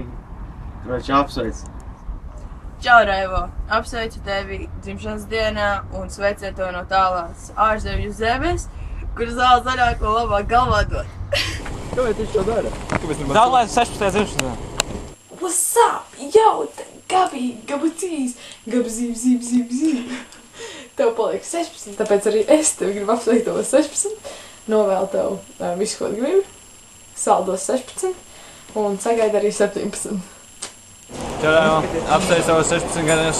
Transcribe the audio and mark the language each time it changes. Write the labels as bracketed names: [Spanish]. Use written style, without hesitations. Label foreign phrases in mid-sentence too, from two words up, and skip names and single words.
[Latvian] Kroči, apsveic! Čau, Raivo! Apsveicu tevi dzimšanas dienā un sveicienu tev no tālās ārzemju zemes, kur zāle zaļāko labāk galvā dod. Kāpēc viņš to dara? Daudz laimes 16. dzimšanas dienā. [English] What's up? Yo, Gabi, [Latvian] Gabacīs, Gabzīm. Tev paliek 16, tāpēc arī es tevi gribu apsveikt tev 16. Novēlu tev visu, ko gribi. Saldos 16 un sagaida arī 17. Čau, Raivo! Apsveicu tev 16 gadus.